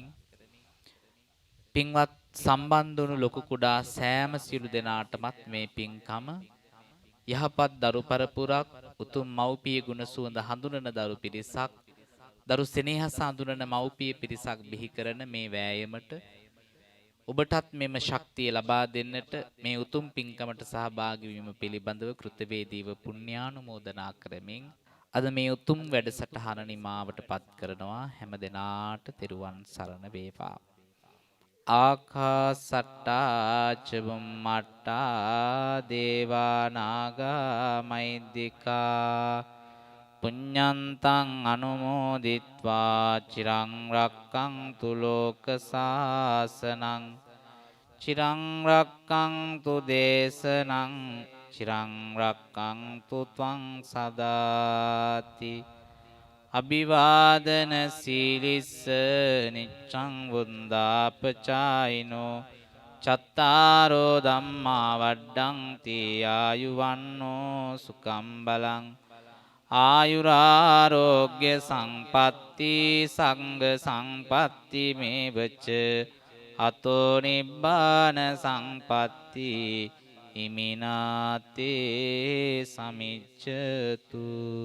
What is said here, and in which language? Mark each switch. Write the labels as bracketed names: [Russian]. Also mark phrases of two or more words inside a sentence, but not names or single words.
[Sinhala] පින්වත් සම්බන්ධ වුණු ලොකු කුඩා සෑම සියලු දෙනාටමත් මේ පින්කම යහපත් දරු පරපුරක් උතුම් මව්පිය ගුණ සුවඳ හඳුනන දරු පිරිසක් දරු සෙනෙහස හඳුනන මව්පිය පිරිසක් බිහි කරන මේ වෑයමට ඔබටත් මෙම ශක්තිය ලබා දෙන්නට මේ උතුම් පින්කමට සහභාගී වීම පිළිබඳව කෘතවේදීව පුණ්‍යානුමෝදනා කරමින් අද මේ උතුම් වැඩසටහන නිමාවට පත් කරනවා. හැම දිනාට තෙරුවන් සරණ වේවා. [Pali] ආකාසට්ටා ච බුම්මට්ටා දේවා නාග මහිද්దికා පුඤ්ඤන්තං අනුමෝදිත්වා චිරං රක්ඛන්තු ලෝක සාසනං චිරං රක්ඛන්තු දේශනං චිරං රක්ඛන්තු ත්වං සදාති අභිවාදන සීලිස්ස නිච්ඡං වුන්දාපචායිනෝ චත්තාරෝ ධම්මා වඩ්ඩಂತಿ ආයුවන්නෝ සුඛං බලං ආයුරාෝග්‍ය සංපatti සංඝ සංපatti මේවච අතෝ නිබ්බාන සංපatti ඉමිනාතේ සමිච්ඡතු.